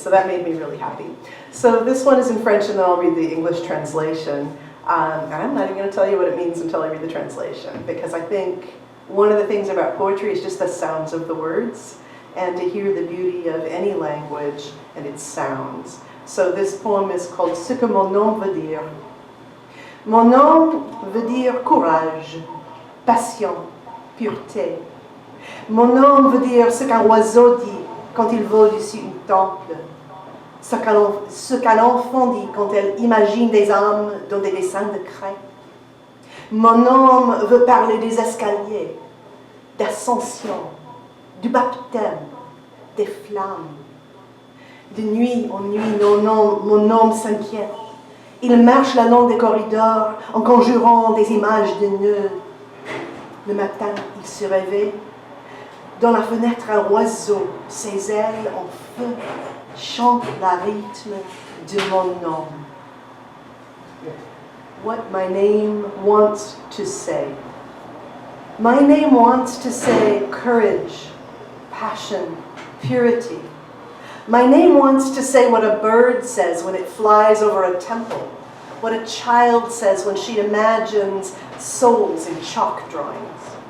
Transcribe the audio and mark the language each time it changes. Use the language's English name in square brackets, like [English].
[English] So that made me really happy. So this one is in French and then I'll read the English translation. And I'm not even going to tell you what it means until I read the translation, because I think one of the things about poetry is just the sounds of the words and to hear the beauty of any language and its sounds. So this poem is called [French] Ce que mon nom veut dire. Mon nom veut dire courage, passion, pureté. Mon nom veut dire ce qu'un oiseau dit quand il vole dessus une temple, ce qu'un enfant dit quand elle imagine des âmes dans des dessins de craie. Mon nom veut parler des escaliers, d'ascension, du baptême, des flammes. De nuit en nuit, mon nom s'inquiète. Il marche la longue des corridors en conjurant des images de nœuds. Le matin, il se réveille. Dans la fenêtre, un oiseau, ses ailes en feu, chante la rythme de mon nom. [English] What my name wants to say. My name wants to say courage, passion, purity. My name wants to say what a bird says when it flies over a temple, what a child says when she imagines souls in chalk drawings.